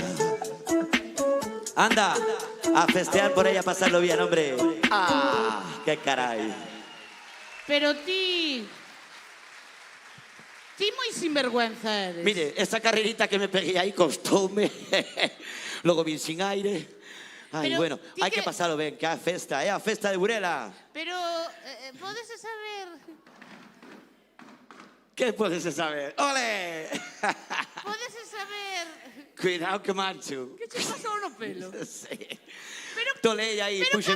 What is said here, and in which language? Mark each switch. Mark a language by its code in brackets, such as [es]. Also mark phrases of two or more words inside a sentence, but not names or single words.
[es] Anda, a festear por ella, a pasarlo bien, hombre. ¡Ah! ¡Qué caray! Pero ti muy sinvergüenza eres. Mire, esta carrerita que me pegué ahí costóme. Luego vine sin aire. Ay, Pero, bueno, hay que pasarlo bien, que [gl] a festa [es] de Burela. [gl] Pero, podes saber... [es] ¿Qué puedes saber? ¡Ole! [gl] Podes saber... [es] Cuidado que mancho. [gl] Que che pasou no pelo? Sí. Tolei aí, Pero púxeme.